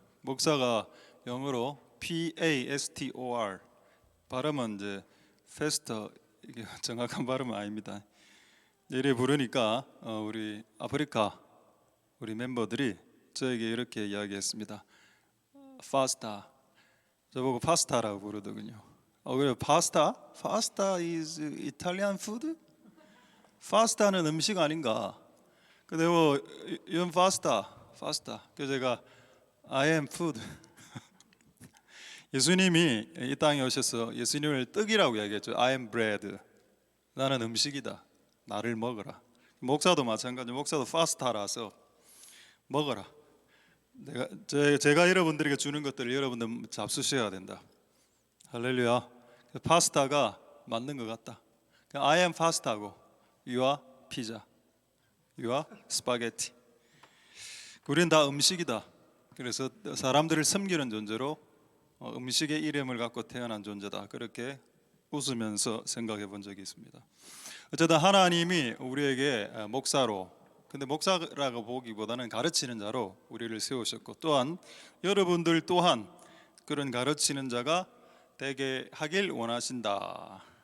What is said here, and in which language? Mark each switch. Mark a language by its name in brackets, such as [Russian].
[Korean] 목사가 영어로 PASTOR, 발음은 이제 faster, 이게 정확한 발음은 아닙니다. 이래 부르니까 우리 아프리카 우리 멤버들이 저에게 이렇게 이야기했습니다. 파스타. 저보고 파스타라고 부르더군요. 그래 파스타? [English] 파스타 is Italian food? [Korean] 파스타는 음식 아닌가? 근데 뭐 이건 파스타. 그래서 제가 [English] I am food. [Korean] 예수님이 이 땅에 오셔서 예수님을 떡이라고 이야기했죠. [English] I am bread. [Korean] 나는 음식이다. 나를 먹어라. 목사도 마찬가지. 목사도 파스타라서 먹어라. 제가 여러분들에게 주는 것들을 여러분들 잡수셔야 된다. 할렐루야. 파스타가 맞는 것 같다. [English] I am 파스타고 you are 피자, you are 스파게티. [Korean] 우리는 다 음식이다. 그래서 사람들을 섬기는 존재로 음식의 이름을 갖고 태어난 존재다. 그렇게 웃으면서 생각해 본 적이 있습니다. 어쨌든 하나님이 우리에게 목사로, 근데 목사라고 보기보다는 가르치는 자로 우리를 세우셨고, 또한 여러분들 또한 그런 가르치는 자가 되게 하길 원하신다.